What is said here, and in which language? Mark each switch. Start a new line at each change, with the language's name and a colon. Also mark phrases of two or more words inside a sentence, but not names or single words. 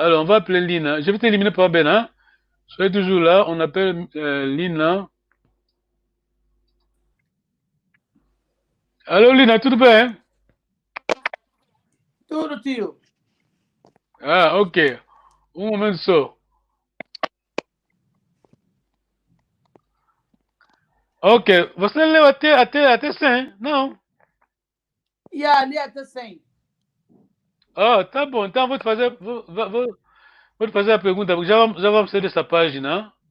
French: Alors, on va appeler Lina. Je vais t'éliminer par Ben. Hein? Soyez toujours là. On appelle Lina. Allô, Lina, tout bien? Hein?
Portuguese: Tudo, tio.
French: Ah, ok. Un moment só.
Portuguese: Ok. Você leu até 100? Não. Yeah, ali até 100. Ah, tá bom. Então, vou te fazer, vou te fazer a pergunta, porque já vamos sair dessa página.